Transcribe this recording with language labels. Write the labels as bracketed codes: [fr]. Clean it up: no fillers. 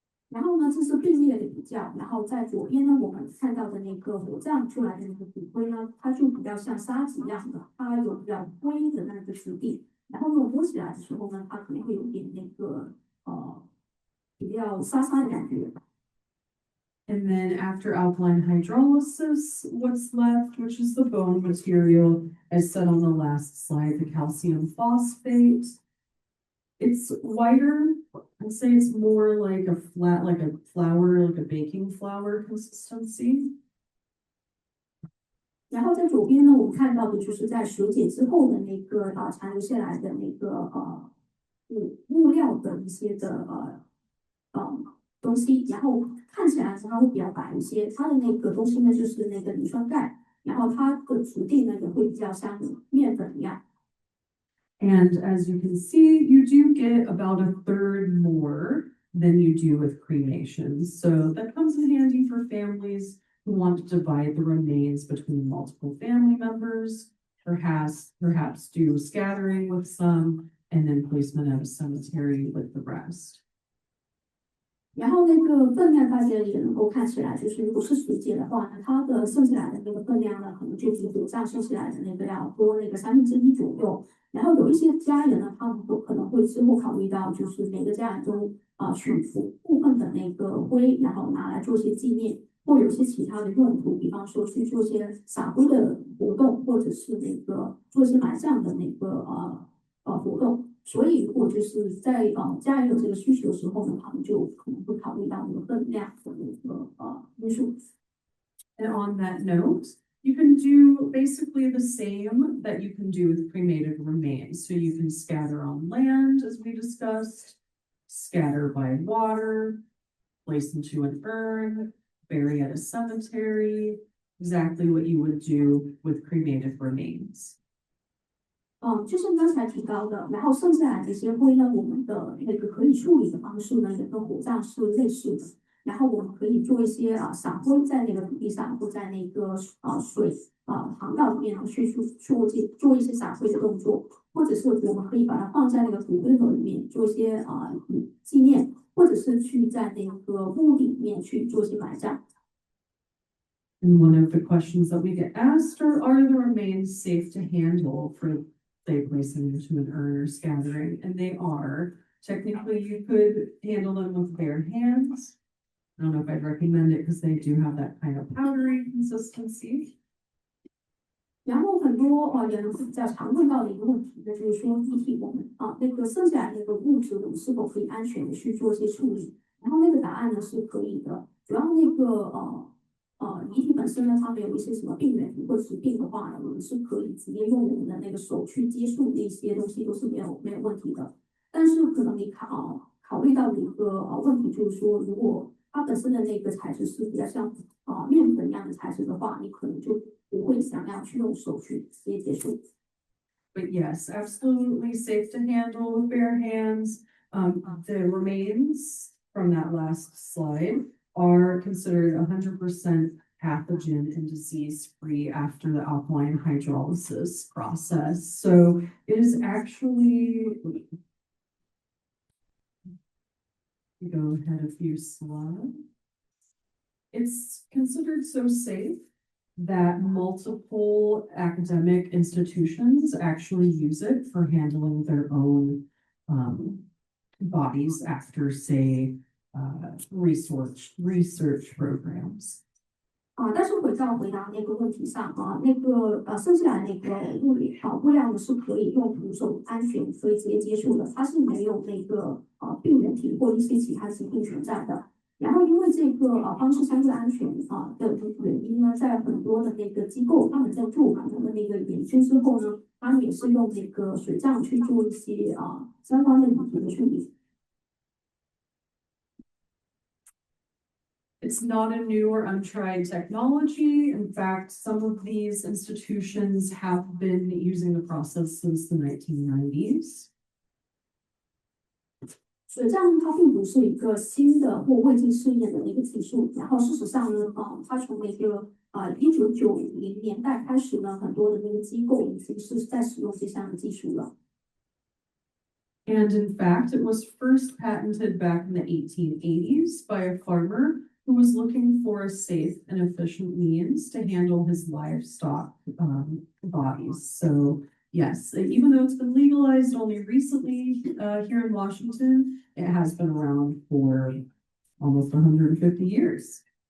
[zh] 然后呢，这是并列的比较。然后在左边呢，我们看到的那个火葬出来的那个骨灰呢，它就比较像沙子一样的，它有比较灰的那个质地。然后呢，摸起来的时候呢，它可能会有点那个比较沙沙的感觉。 [en] And then after alkaline hydrolysis, what's left, which is the bone material, as said on the last slide, the calcium phosphate. It's whiter. I'd say it's more like a flat, like a flour, like a baking flour consistency. [zh] 然后在左边呢，我们看到的就是在水解之后的那个残留下来的那个物料的一些的东西，然后看起来它会比较白一些。它的那个东西呢，就是那个磷酸钙，然后它的质地呢也会比较像面粉一样。 [en] And as you can see, you do get about a third more than you do with cremation. So that comes in handy for families who want to divide the remains between multiple family members, perhaps do scattering with some, and then placement at a cemetery with the rest. [zh] 然后那个分量大家也能够看起来，就是如果是水解的话呢，它的剩下来的那个分量呢，可能就比火葬剩下来的那个要多那个1/3左右。然后有一些家人呢，他们可能会之后考虑到，就是每个家人都取部分的那个灰，然后拿来做一些纪念，或有一些其他的用途，比方说去做一些撒灰的活动，或者是那个做一些埋葬的那个活动。所以如果就是在家人有这个需求的时候呢，他们就可能会考虑到那个分量的那个因素。 [en] And on that note, you can do basically the same that you can do with cremated remains. So you can scatter on land, as we discussed, scatter by water, place into an urn, bury at a cemetery, exactly what you would do with cremated remains. [zh] 就是刚才提到的，然后剩下来这些灰呢，我们的那个可以处理的方式呢，也跟火葬是类似的。然后我们可以做一些撒灰在那个土地上，或在那个水航道里面呢去做一些撒灰的动作，或者是我们可以把它放在那个骨灰盒里面做一些纪念，或者是去在那个墓地里面去做一些埋葬。 [en] And one of the questions that we get asked are the remains safe to handle for, say, placing into an urn or scattering? And they are. Technically, you could handle them with bare hands. I don't know if I'd recommend it because they do have that kind of powdery consistency. [zh] 然后很多人比较常问到的一个问题呢，就是说具体我们那个剩下来那个物质，我们是否可以安全的去做一些处理？然后那个答案呢是可以的，主要那个遗体本身呢，它没有一些什么病原体或疾病的话呢，我们是可以直接用我们的那个手去接触那些东西都是没有问题的。但是可能你考虑到的一个问题就是说，如果它本身的那个材质是比较像面粉一样的材质的话，你可能就不会想要去用手去直接接触。 [en] But yes, absolutely safe to handle with bare hands. The remains from that last slide are considered 100% pathogen and disease-free after the alkaline hydrolysis process. So it is actually, go ahead a few slides. It's considered so safe that multiple academic institutions actually use it for handling their own bodies after, say, research programs. [zh] 但是回答那个问题上那个剩下来那个物料呢是可以用徒手安全可以直接接触的，它是没有那个病原体或一些其他疾病存在的。然后因为这个方式相对安全的原因呢，在很多的那个机构，他们在做他们的那个研究之后呢，他们也是用那个水葬去做一些相关的议题的处理。 [en] It's not a new or untried technology. In fact, some of these institutions have been using the process since the 1990s. [zh] 水葬它并不是一个新的或未经试验的一个技术，然后事实上呢，它从那个1990年代开始呢，很多的那个机构已经是在使用这项技术了。 [en] And in fact, it was first patented back in the 1880s by a farmer who was looking for a safe and efficient means to handle his livestock bodies. So yes, even though it's been legalized only recently here in Washington, it has been around for almost 150 years.